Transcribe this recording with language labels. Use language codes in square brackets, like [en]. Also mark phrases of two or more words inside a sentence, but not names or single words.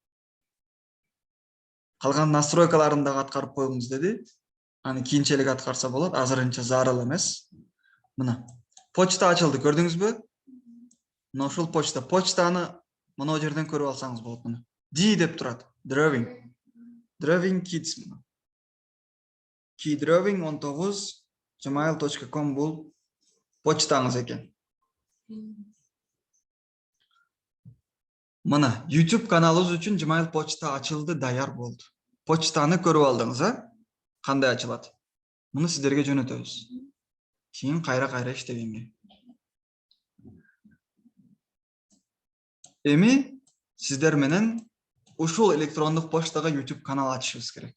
[ky] Калган настройкаларын дагы аткарып коюңуз деди. Аны кийинчерээк аткарса болот, азырынча зарыл эмес. Мына. Почта ачылды, көрдүңүзбү? Мына ушул почта. Почтаны мына жерден көрүп алсаңыз болот мына. D деп турат. Drawing. Drawing Kids. Keydrawing 19 gmail.com бул почтаңыз экен. Мына YouTube каналыбыз үчүн Gmail почта ачылды, даяр болду. Почтаны көрүп алдыңыз, а? Кандай ачылат? Муну сиздерге жөнөтөбүз. Кийин кайра иштегенге. Эми сиздер менен ушул электрондук почтага YouTube канал ачышыбыз керек.